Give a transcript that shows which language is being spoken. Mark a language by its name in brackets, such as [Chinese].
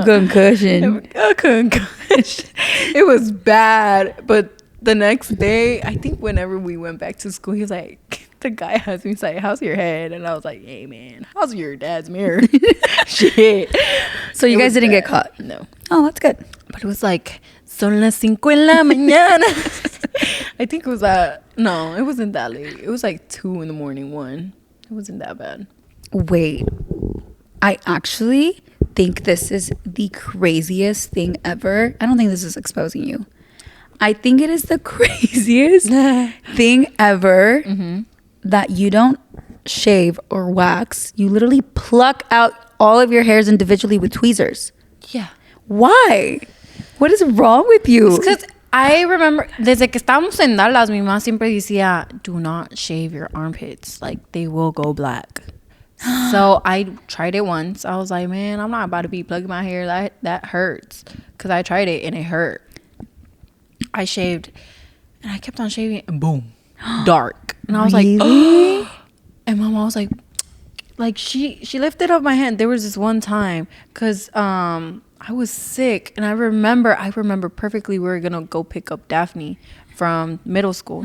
[English] A concussion. A concussion. It was bad. But the next day, I think whenever we went back to school, he's like, the guy asked me, he's like, how's your head? And I was like, hey, man, how's your dad's mirror? Shit. So you guys didn't get caught? No. Oh, that's good. But it was like, [Spanish] son las 5 en la mañana. [English] I think it was no, it wasn't that late. It was like 2 in the morning, 1. It wasn't that bad. Wait. I actually think this is the craziest thing ever. I don't think this is exposing you. I think it is the craziest thing ever that you don't shave or wax. You literally pluck out all of your hairs individually with tweezers. Yeah. Why? What is wrong with you? Because I remember, [Spanish] desde que estábamos en Dallas, mi mamá siempre decía, [English] do not shave your armpits. Like, they will go black. So I tried it once. I was like, man, I'm not about to be plugging my hair. That hurts. Because I tried it and it hurt. I shaved and I kept on shaving and boom, dark. And I was really? like, and my mom was like, like she lifted up my hand. There was this one time because I was sick, and I remember perfectly. We were gonna go pick up Daphne from middle school.